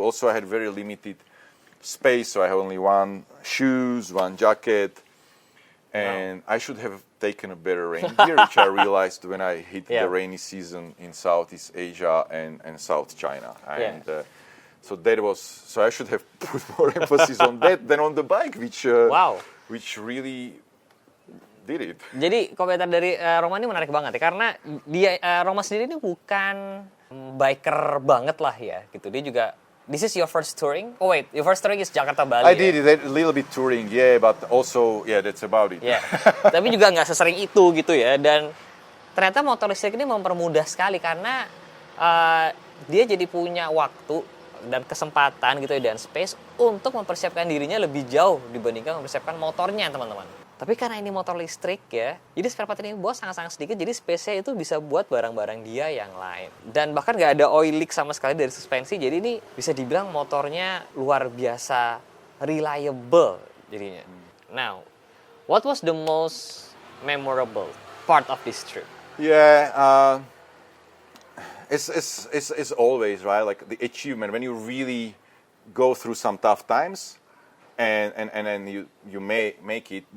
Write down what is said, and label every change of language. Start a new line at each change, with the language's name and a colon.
English: Also, I had very limited space, so I have only one shoes, one jacket, and I should have taken a better rain gear, which I realized when I hit the rainy season in Southeast Asia and South China. And so I should have put more emphasis on that than on the bike, which really did it.
Indonesian: Jadi komentar dari Roma ini menarik banget ya, karena dia Roma sendiri ini bukan biker banget lah ya, gitu. Dia juga,
English: this is your first touring? Oh wait, your first touring is Jakarta Bali. I did a little bit touring, but also that's about it.
Indonesian: Tapi juga nggak sesering itu gitu ya, dan ternyata motor listrik ini mempermudah sekali karena dia jadi punya waktu dan kesempatan gitu ya, dan space untuk mempersiapkan dirinya lebih jauh dibandingkan mempersiapkan motornya, teman-teman. Tapi karena ini motor listrik ya, jadi spare part ini bos sangat-sangat sedikit, jadi space-nya itu bisa buat barang-barang dia yang lain. Dan bahkan nggak ada oil leak sama sekali dari suspensi, jadi ini bisa dibilang motornya luar biasa reliable jadinya.
English: Now, what was the most memorable part of this trip? Yeah, it's always right, like the achievement when you really go through some tough times, and then you may make it.